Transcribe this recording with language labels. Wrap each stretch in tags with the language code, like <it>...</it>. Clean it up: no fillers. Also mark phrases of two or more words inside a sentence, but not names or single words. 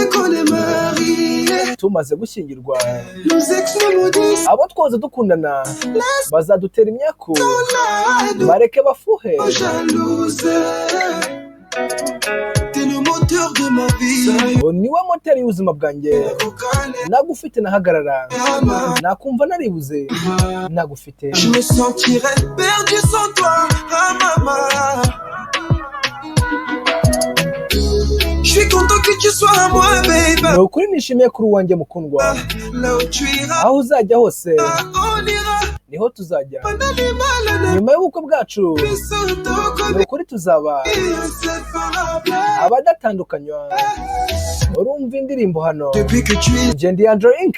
<rw>Tumaze gushyingirwa, abo twoze dukundana bazadutera imyaku, bareke bafuhe. Niwe moteri y'ubuzima bwanjye, nagufite nahagarara, nakumva naribuze nagufite.</rw> <fr>Je suis content que tu sois à moi, baby.</fr> <rw>Ukuri nishimiye kuri uwanjye mukundwa. Aho uzajya hose niho tuzajya. Nyuma y'ubukwe bwacu, ukuri tuzaba abadatandukanywa. Urumva indirimbo hano. Nje ndi ANDREInc.</rw>